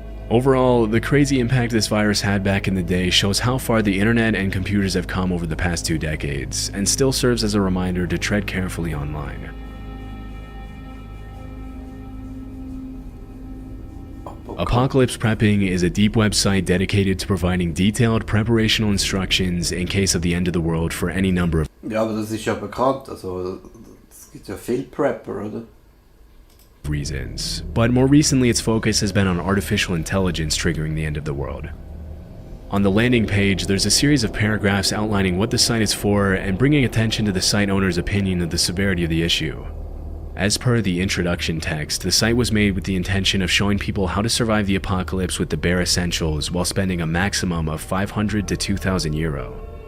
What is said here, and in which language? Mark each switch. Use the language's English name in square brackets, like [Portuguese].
[English] Overall, the crazy impact this virus had back in the day shows how far the internet and computers have come over the past 2 decades, and still serves as a reminder to tread carefully online. Apocalypse Prepping is a deep website dedicated to providing detailed preparational instructions in case of the end of the world for any number of [German] Ja, aber das ist ja bekannt, also es gibt ja viel Prepper, oder? [English] reasons, but more recently its focus has been on artificial intelligence triggering the end of the world. On the landing page, there's a series of paragraphs outlining what the site is for and bringing attention to the site owner's opinion of the severity of the issue. As per the introduction text, the site was made with the intention of showing people how to survive the apocalypse with the bare essentials while spending a maximum of 500 to 2,000 euro.